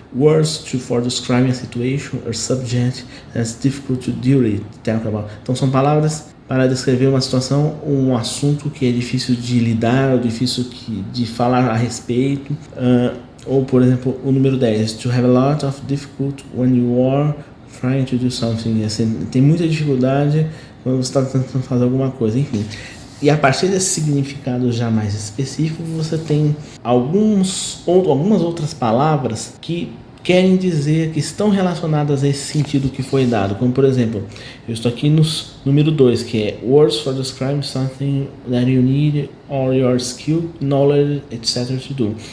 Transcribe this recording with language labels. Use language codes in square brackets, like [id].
[en] Words for describing a situation or subject that's difficult to deal with. [pt] Então são palavras para descrever uma situação, um assunto que é difícil de lidar, ou difícil de falar a respeito. Ou, por exemplo, o número 10, [en] to have a lot of difficulty when you are trying to do something. [pt] Assim, tem muita dificuldade quando você está tentando fazer alguma coisa, enfim. E a partir desse significado já mais específico, você tem algumas outras palavras que querem dizer que estão relacionadas a esse sentido que foi dado. Como, por exemplo, eu estou aqui no número 2, que é [en] words for describing something that you need or your skill, knowledge, etc. to do.